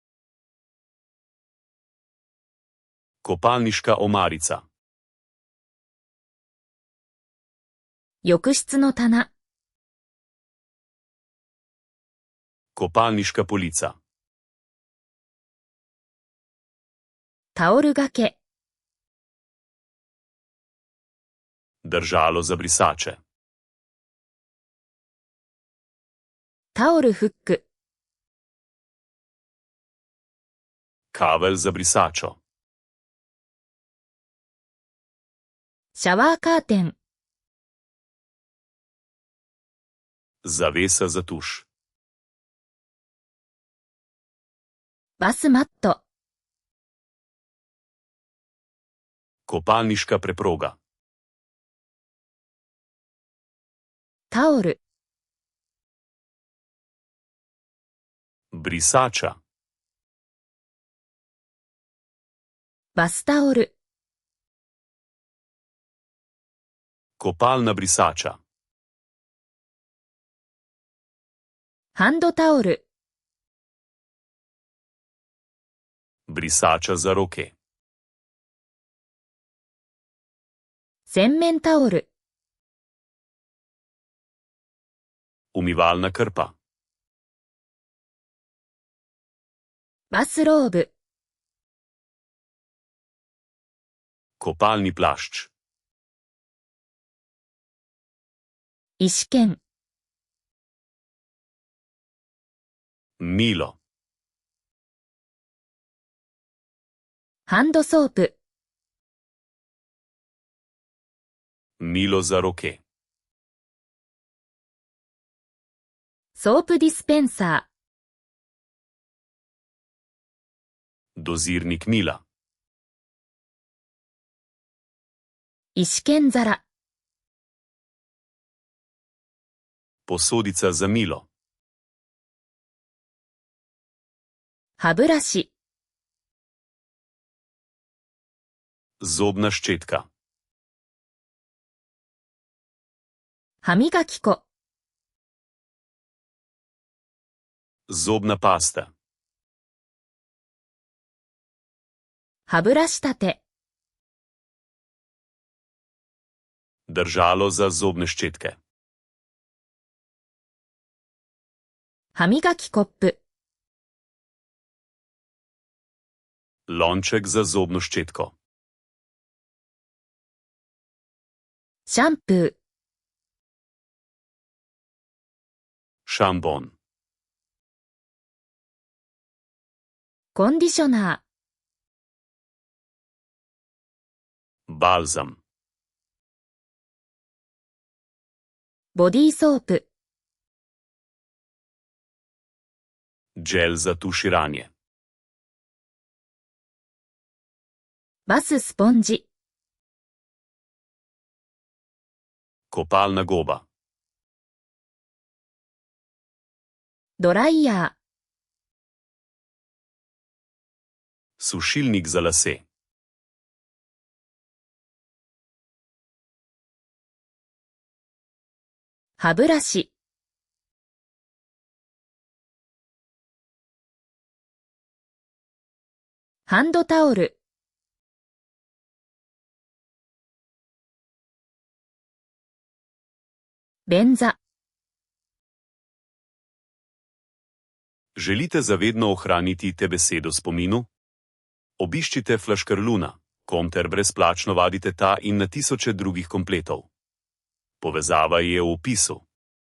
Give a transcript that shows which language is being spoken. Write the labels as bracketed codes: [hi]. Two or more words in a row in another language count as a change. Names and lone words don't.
[sl] Kopalniška omarica. [ja] 浴室の棚 [sl] Kopalniška polica. [ja] タオルがけ [sl] Držalo za brisače. [ja] タオルフック [sl] Kavelj za brisačo. [ja] シャワーカーテン [sl] Zavesa za tuš. [ja] バスマット [sl] Kopalniška preproga. [ja] タオル [sl] Brisača. [ja] バスタオル [sl] Kopalna brisača. [ja] ハンドタオル [sl] Brisača za roke. [ja] 洗面タオル [sl] Umivalna krpa. [ja] バスローブ [sl] Kopalni plašč. [ja] 石剣 [sl] Milo. [ja] ハンドソープ [sl] Milo za roke. [ja] ソープディスペンサ [sl] Dozirnik mila. [ja] ー石剣皿 [sl] Posodica za milo. [ja] 歯ブラシ [sl] Zobna ščetka. [ja] 歯磨き粉 [sl] Zobna pasta. [ja] 歯ブラシ立て [sl] Držalo za zobne ščetke. [ja] 歯磨きコップ [sl] Lonček za zobno ščetko. [ja] シャンプー [sl] Šambon. [ja] コンディショナー [sl] Balzam. [ja] ボディーソープ [sl] Gel za tuširanje. [ja] バススポンジ、 [sl] Kopalna goba. [ja] ドライヤー、 [sl] Sušilnik za lase. [ja] 歯ブラシ、 ハンドタオル、 便座、 [sl] Želite zavedno ohraniti te besede v spominu? Obiščite Flaškarluna, kom ter brezplačno vadite ta in na tisoče drugih kompletov. Povezava je v opisu.